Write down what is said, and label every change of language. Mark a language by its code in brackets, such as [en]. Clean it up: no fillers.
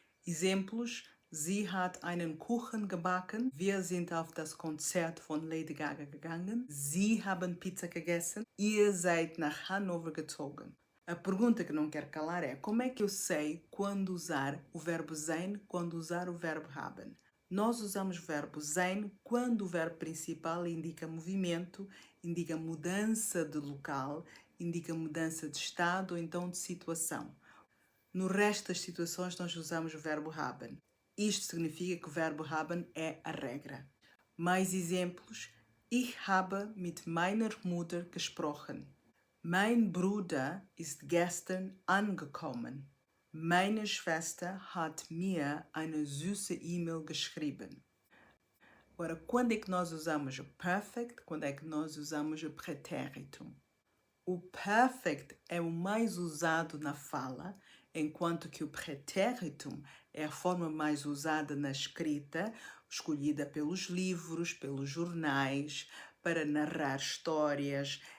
[pt] Exemplos: [de] Sie hat einen Kuchen gebacken. Wir sind auf das Konzert von Lady Gaga gegangen. Sie haben Pizza gegessen. Ihr seid nach Hannover gezogen. [pt] A pergunta que não quero calar é: como é que eu sei quando usar o verbo sein, quando usar o verbo haben? Nós usamos o verbo sein quando o verbo principal indica movimento, indica mudança de local, indica mudança de estado ou então de situação. No resto das situações, nós usamos o verbo haben. Isto significa que o verbo haben é a regra. Mais exemplos: [de] Ich habe mit meiner Mutter gesprochen. Mein Bruder ist gestern angekommen. Meine Schwester hat mir eine süße E-Mail geschrieben. [pt] Agora, quando é que nós usamos o perfect? Quando é que nós usamos o pretéritum? O perfect é o mais usado na fala, enquanto que o pretéritum é a forma mais usada na escrita, escolhida pelos livros, pelos jornais, para narrar histórias.